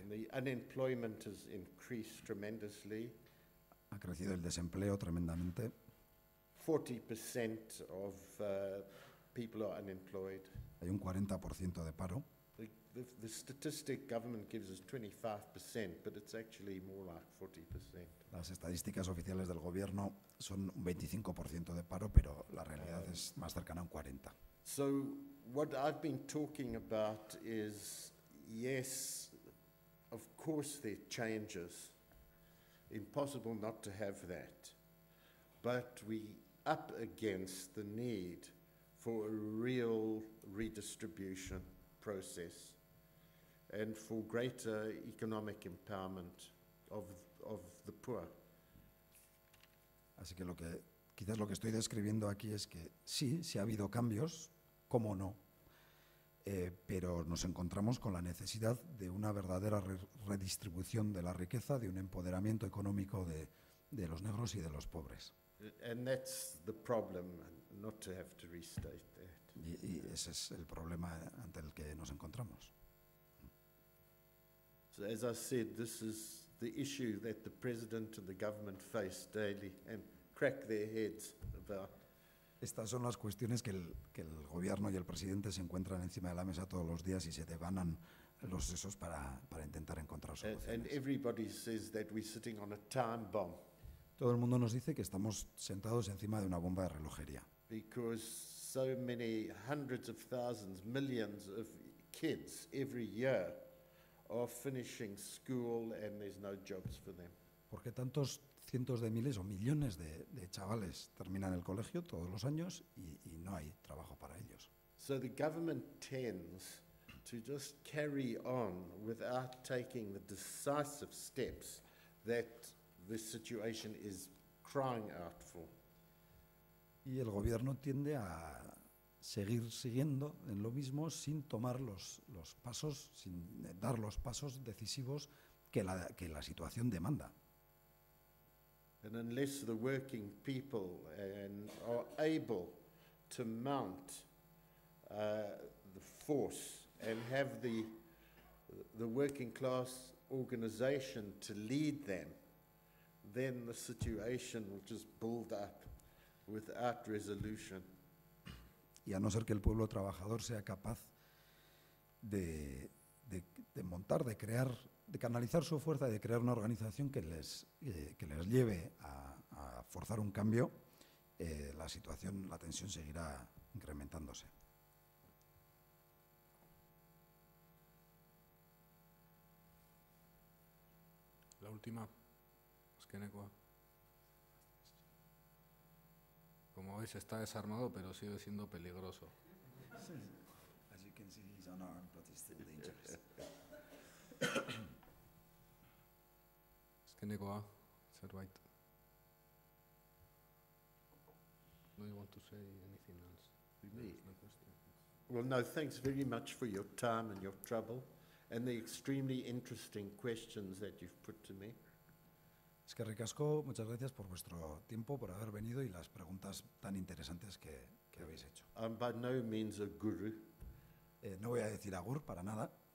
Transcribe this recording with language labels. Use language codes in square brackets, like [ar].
[en] And the unemployment has increased tremendously. [es] Ha crecido el desempleo tremendamente. [en] 40% of people are unemployed. [es] Hay un 40% de paro. [en] The statistic government gives us 25%, but it's actually more like 40%. [es] Las estadísticas oficiales del gobierno son un 25% de paro, pero la realidad es más cercana a un 40%. [en] So what I've been talking about is, yes, of course there are changes. Impossible not to have that. But we up against the need for a real redistribution process and for greater economic empowerment of the poor. [es] Así que quizás lo que estoy describiendo aquí es que sí ha habido cambios, cómo no, pero nos encontramos con la necesidad de una verdadera redistribución de la riqueza, de un empoderamiento económico de los negros y de los pobres. [en] And that's the problem, not to have to restate that. [es] Y ese es el problema ante el que nos encontramos. [en] So as I said, this is the issue that the President and the government face daily and crack their heads about. [es] Estas son las cuestiones que el gobierno y el presidente se encuentran encima de la mesa todos los días y se devanan los sesos para intentar encontrar [en] And [es] soluciones. [en] everybody says that we're sitting on a time bomb [es] Todo el mundo nos dice que estamos sentados encima de una bomba de relojería, [en] because so many hundreds of thousands, millions of kids every year are finishing school and there's no jobs for them. [es] porque tantos cientos de miles o millones de chavales terminan el colegio todos los años y no hay trabajo para ellos. [en] So the government tends to just carry on without taking the decisive steps that the situation is crying out for. [es] Y el gobierno tiende a seguir siguiendo en lo mismo sin tomar los pasos, sin dar los pasos decisivos que la situación demanda. [en] And unless the working people are able to mount the force and have the working class organization to lead them, then the situation will just build up without resolution. [es] Y a no ser que el pueblo trabajador sea capaz de montar, de crear, de canalizar su fuerza, de crear una organización que les lleve a forzar un cambio, la tensión seguirá incrementándose. La última, [eu] Azkenekoa. [es] Como veis está desarmado, pero sigue siendo peligroso. [en] As you can see, he's unarmed, but he's still dangerous. [eu] Azkenekoa, zerbait. [en] Do you want to say anything else? Me? Well, no, thanks very much for your time and your trouble and the extremely interesting questions that you've put to me. [eu] Eskerrik asko, [es] muchas gracias por vuestro tiempo, por haber venido y las preguntas tan interesantes que habéis hecho. [en] I'm by no means a guru. [es] No voy a decir agur para nada.